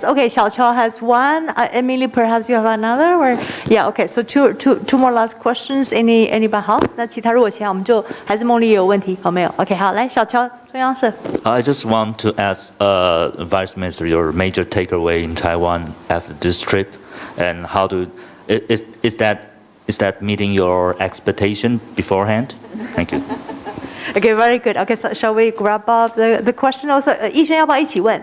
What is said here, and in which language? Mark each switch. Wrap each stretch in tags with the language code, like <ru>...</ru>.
<en>Okay, 小乔 has one. Emily, perhaps you have another. Or yeah, okay. So two more last questions. Anybody?</en> <zh>好，那其他如果其他我们就还是梦丽也有问题，好没有 ？OK， 好，来小乔中央社。</zh> <en>I just want to ask Vice Minister your major takeaway in Taiwan after this trip, and how is that meeting your expectation beforehand? Thank you. Okay, very good. Okay, so shall we grab up the question also? 逸轩</en> <zh>要不要一起问？</zh>